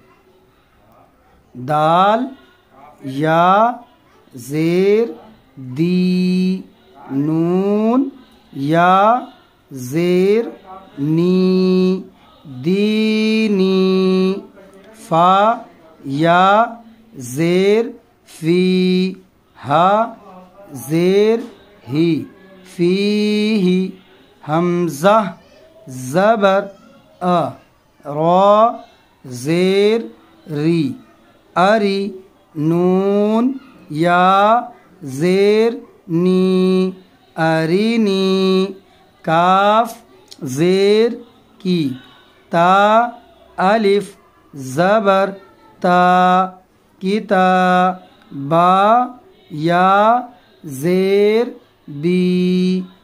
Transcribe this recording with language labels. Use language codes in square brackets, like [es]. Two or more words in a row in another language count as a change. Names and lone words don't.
[ur] دال، یا، زیر، دی، نون، یا، زیر، نی، دینی، فا، یا، زیر، فی، ہا، زیر، ہی، فیہ، حمزہ، زبر، را، زیر، ری، اری، نون، یا، زیر، نی، ارینی، کاف، زیر، کی، تا، الف، زبر، تا، کتا، با، یا، زیر، بی،